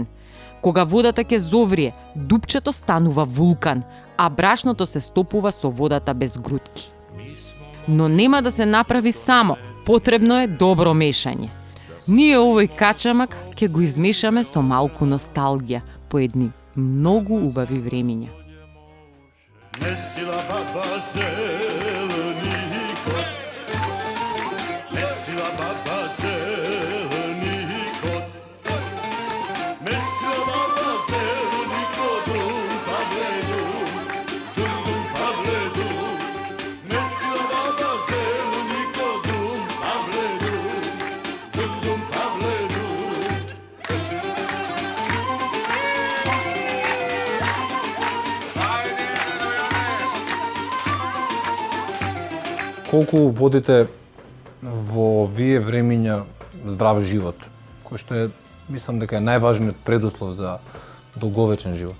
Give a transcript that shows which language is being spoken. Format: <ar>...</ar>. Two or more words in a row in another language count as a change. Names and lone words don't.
<mk>Кога водата ќе зоврие, дупчето станува вулкан, а брашното се стопува со водата без грудки. Но нема да се направи само, потребно е добро мешање. Ние овој качамак ќе го измешаме со малку носталгија по едни многу убави времиња. Месила баба зелени кот, Месила баба зелени кот, Месила баба зелени кот, дум пабледу, Месила баба зелени кот, дум пабледу. Колку водите во овие времиња здрав живот, кој што е, мислам дека е најважниот предуслов за долговечен живот?</mk>